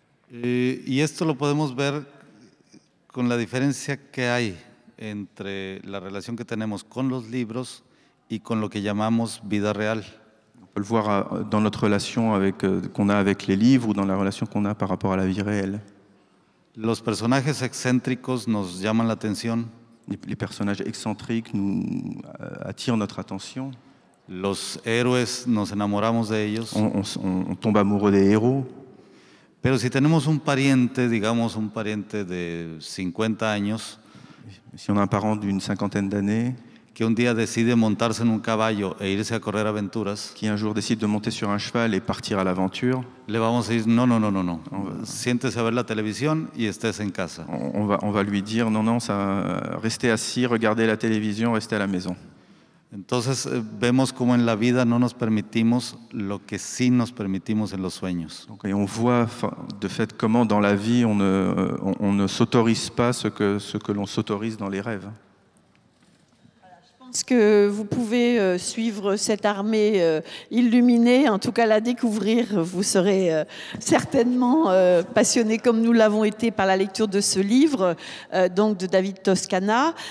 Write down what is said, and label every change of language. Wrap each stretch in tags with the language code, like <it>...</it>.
<es>Y esto lo podemos ver con la diferencia que hay entre la relación que tenemos con los libros y con lo que llamamos vida real.</es> <fr>On peut le voir dans notre relation qu'on a avec les livres ou dans la relation qu'on a par rapport à la vie réelle.</fr> <es>Los personajes excéntricos nos llaman la atención.</es> <fr>Les personnages excentriques nous attirent notre attention.</fr> <es>Los héroes nos enamoramos de ellos.</es> <fr>On tombe amoureux des héros.</fr> <es>Pero si tenemos un pariente, digamos un pariente de 50 años,</es> <fr>si on a un parent d'une cinquantaine d'années,</fr> <es>que un día decide montarse en un caballo e irse a correr aventuras,</es> <fr>qui un jour décide de monter sur un cheval et partir à l'aventure,</fr> <es>le vamos a decir no. Siéntese a ver la televisión y estés en casa.</es> <fr>On va lui dire non, restez assis, regardez la télévision, restez à la maison.</fr> <es>Entonces vemos como en la vida no nos permitimos lo que sí nos permitimos en los sueños.</es> <fr>Et on voit de fait comment dans la vie on ne s'autorise pas ce que l'on s'autorise dans les rêves. Je pense que vous pouvez suivre cette armée illuminée, en tout cas la découvrir. Vous serez certainement passionné comme nous l'avons été par la lecture de ce livre, donc de David Toscana.</fr>